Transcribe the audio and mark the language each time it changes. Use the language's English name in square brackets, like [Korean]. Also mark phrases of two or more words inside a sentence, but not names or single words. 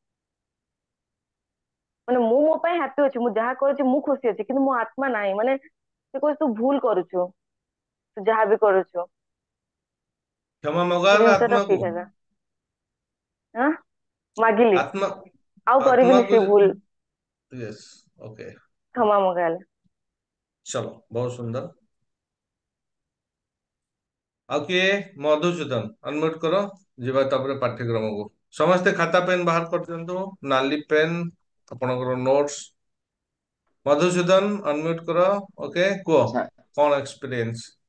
[Odia] ମାନେ ମୁଁ ମୋ ପାଇଁ ହାପି ଅଛି, ମୁଁ ଯାହା କରୁଛି ମୁଁ ଖୁସି ଅଛି, କିନ୍ତୁ ମୋ ଆତ୍ମା ନାହିଁ। ମାନେ ସେ କହୁଛି ତୁ ଭୁଲ କରୁଛୁ, ତୁ ଯାହା ବି କରୁଛୁ। କ୍ଷମା ସେ ମଗାଲ ଜିନିଷ ଟା ଆତ୍ମାକୁ। ଫିଲ୍ ହେଲା। ଆଁ ମାଗିଲି ଆତ୍ମା ଆଉ କରିବିନି ଆତ୍ମାକୁ ସେ ଭୁଲ। [English] Yes. OK, [Odia] କ୍ଷମା ମଗାଇଲା। [Hindi] चलो बहुत सुंदर। [Odia] ଆଉ କିଏ? ମଧୁସୂଦନ ଅନମ୍ୟୁଟ କର, ଯିବା ତାପରେ ପାଠ୍ୟକ୍ରମକୁ। ସମସ୍ତେ ଖାତା ପେନ୍ ବାହାର କରିଦିଅନ୍ତୁ, ନାଲି ପେନ୍, ଆପଣଙ୍କର ନୋଟ୍ସ। ମଧୁସୂଦନ ଅନମ୍ୟୁଟ କର। ଓକେ, କୁହ ଆଚ୍ଛା। କଣ ଏକ୍ସପିରିଏନ୍ସ?